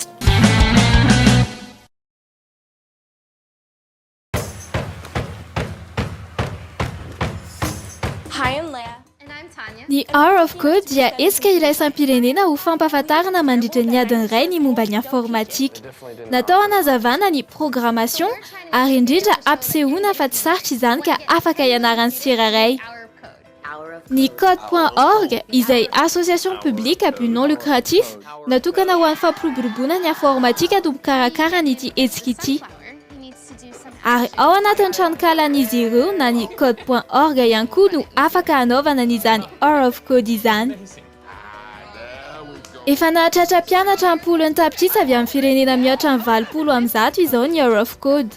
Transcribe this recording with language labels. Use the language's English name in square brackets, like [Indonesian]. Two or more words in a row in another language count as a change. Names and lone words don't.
[Malagasy] Ny Hour of Code dia hetsika iraisampirenena ho fampahafantarana mandritra ny adiny iray ny momba ny informatika. Natao hanazavana ny programmation ary indrindra ampisehoana fa tsy sarotra izany ka afaka ianarana tsirairay. Ny code.org izay [French] association publique à but non lucratif [Malagasy] natokana ho an'ny fampiroboroboana ny informatika no mikarakara an'ity hetsika ity. Ary ao anatin'ny tranonkalan'izy ireo na ny code.org ihany koa no afaka hanaovana n'izany Hour of Code izany. Efa nahatratra mpianatra 10 tapitrisa avy amin'ny firenena mihoatra ny 200 izao ny Hour of Code.